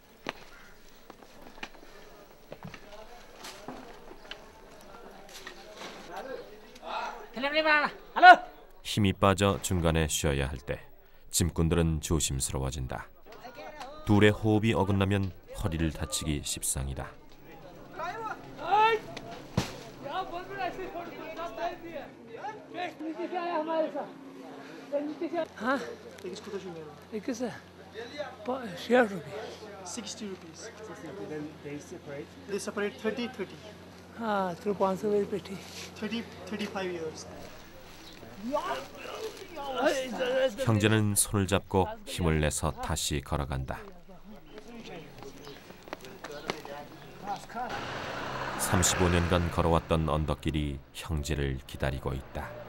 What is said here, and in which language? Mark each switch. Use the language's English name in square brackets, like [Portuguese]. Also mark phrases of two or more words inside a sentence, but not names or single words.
[Korean] 힘이 빠져 중간에 쉬어야 할 때 짐꾼들은 조심스러워진다. 둘의 호흡이 어긋나면 허리를 다치기 십상이다. [Hindi] हाँ इक्कीस है 60 रुपये [English] 60 rupees. Then they separate 30. [Hindi] हाँ तो 500 रुपये पेटी [English] 35 years. [Korean] 형제는 손을 잡고 힘을 내서 다시 걸어간다. 35년간 걸어왔던 언덕길이 형제를 기다리고 있다.